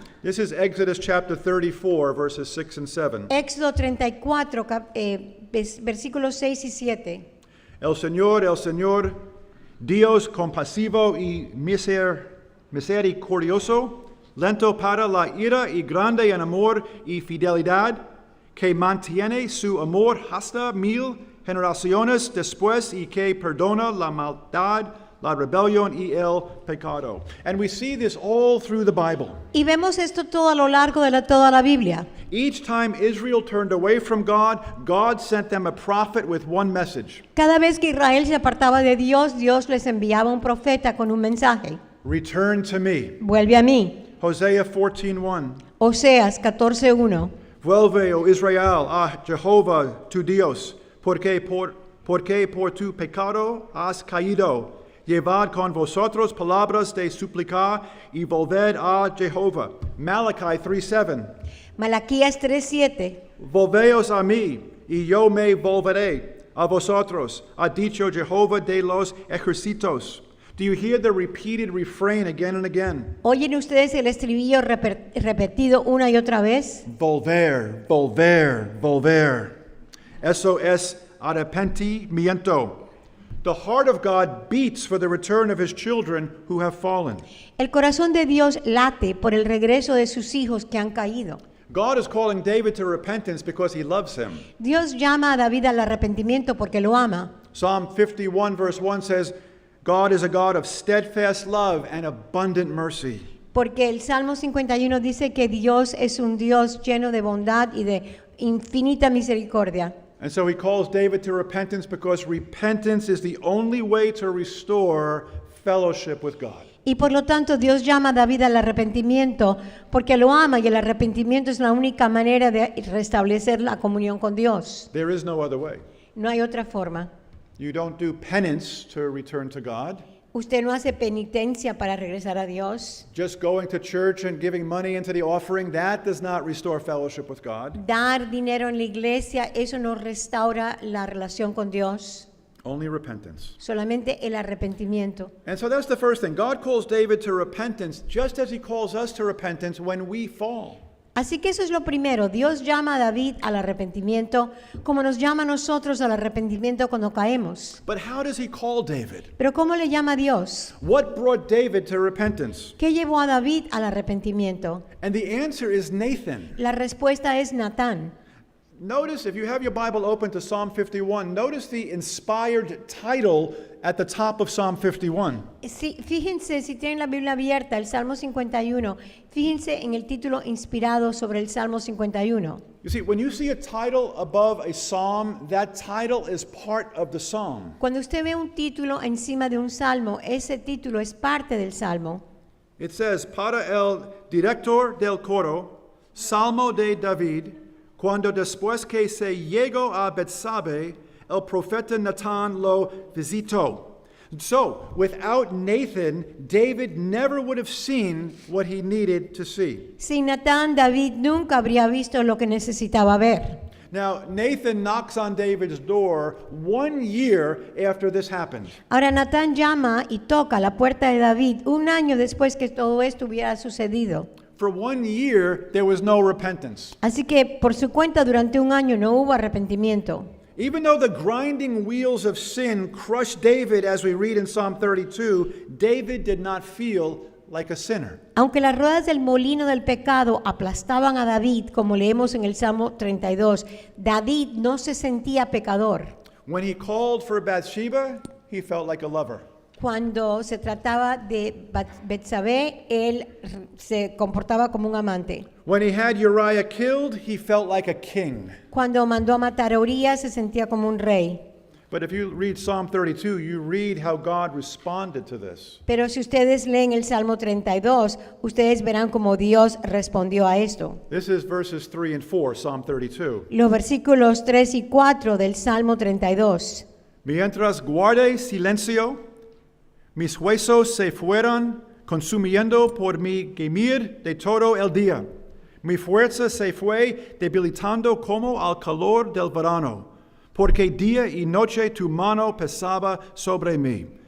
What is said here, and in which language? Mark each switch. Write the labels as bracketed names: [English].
[English] This is Exodus chapter 34, verses 6 and 7. [Spanish] Éxodo 34, versículos 6 y 7. El Señor, Dios compasivo y misericordioso, lento para la ira y grande en amor y fidelidad, que mantiene su amor hasta 1000 generaciones después y que perdona la maldad, la rebelión y el pecado. [English] And we see this all through the Bible. [Spanish] Y vemos esto todo a lo largo de toda la Biblia. [English] Each time Israel turned away from God, God sent them a prophet with one message. [Spanish] Cada vez que Israel se apartaba de Dios, Dios les enviaba un profeta con un mensaje. [English] Return to me. [Spanish] Vuelve a mí. [English] Hosea 14:1. [Spanish] Oseas 14:1. Vuelve, oh Israel, a Jehová tu Dios, porque por tu pecado has caído. Llevad con vosotros palabras de súplica y volved a Jehová. [English] Malachi 3:7. [Spanish] Malaquías 3:7. Volveos a mí, y yo me volveré a vosotros, ha dicho Jehová de los ejércitos. [English] Do you hear the repeated refrain again and again? [Spanish] ¿Oyen ustedes el estribillo repetido una y otra vez? Volver, volver, volver. Eso es arrepentimiento. [English] The heart of God beats for the return of his children who have fallen. [Spanish] El corazón de Dios late por el regreso de sus hijos que han caído. [English] God is calling David to repentance because he loves him. [Spanish] Dios llama a David al arrepentimiento porque lo ama. [English] Psalm 51 verse 1 says, God is a God of steadfast love and abundant mercy. [Spanish] Porque el Salmo 51 dice que Dios es un Dios lleno de bondad y de infinita misericordia. [English] And so he calls David to repentance because repentance is the only way to restore fellowship with God. [Spanish] Y por lo tanto Dios llama a David al arrepentimiento porque lo ama y el arrepentimiento es la única manera de restablecer la comunión con Dios. [English] There is no other way. [Spanish] No hay otra forma. [English] You don't do penance to return to God. [Spanish] Usted no hace penitencia para regresar a Dios. [English] Just going to church and giving money into the offering, that does not restore fellowship with God. [Spanish] Dar dinero en la iglesia, eso no restaura la relación con Dios. [English] Only repentance. [Spanish] Solamente el arrepentimiento. [English] And so that's the first thing. God calls David to repentance just as he calls us to repentance when we fall. [Spanish] Así que eso es lo primero. Dios llama a David al arrepentimiento como nos llama a nosotros al arrepentimiento cuando caemos. [English] But how does he call David? [Spanish] Pero ¿cómo le llama a Dios? [English] What brought David to repentance? [Spanish] ¿Qué llevó a David al arrepentimiento? [English] And the answer is Nathan. [Spanish] La respuesta es Natán. [English] Notice, if you have your Bible open to Psalm 51, notice the inspired title at the top of Psalm 51. [Spanish] Sí, fíjense, si tienen la Biblia abierta, el Salmo 51, fíjense en el título inspirado sobre el Salmo 51. [English] You see, when you see a title above a psalm, that title is part of the psalm. [Spanish] Cuando usted ve un título encima de un salmo, ese título es parte del salmo. [English] It says, [Spanish] para el director del coro, Salmo de David, cuando después que se llegó a Bethsabe, el profeta Natán lo visitó. [English] So, without Nathan, David never would have seen what he needed to see. [Spanish] Sin Natán, David nunca habría visto lo que necesitaba ver. [English] Now, Nathan knocks on David's door 1 year after this happened. [Spanish] Ahora Natán llama y toca la puerta de David un año después que todo esto hubiera sucedido. [English] For 1 year, there was no repentance. [Spanish] Así que por su cuenta durante un año no hubo arrepentimiento. [English] Even though the grinding wheels of sin crushed David, as we read in Psalm 32, David did not feel like a sinner. [Spanish] Aunque las ruedas del molino del pecado aplastaban a David, como leemos en el Salmo 32, David no se sentía pecador. [English] When he called for Bathsheba, he felt like a lover. [Spanish] Cuando se trataba de Betsabé, él se comportaba como un amante. [English] When he had Uriah killed, he felt like a king. [Spanish] Cuando mandó a matar a Urías, se sentía como un rey. [English] But if you read Psalm 32, you read how God responded to this. [Spanish] Pero si ustedes leen el Salmo 32, ustedes verán cómo Dios respondió a esto. [English] This is verses 3 and 4, Psalm 32. [Spanish] Los versículos 3 y 4 del Salmo 32. Mientras guardé silencio, mis huesos se fueron consumiendo por mi gemir de todo el día. Mi fuerza se fue debilitando como al calor del verano, porque día y noche tu mano pesaba sobre mí.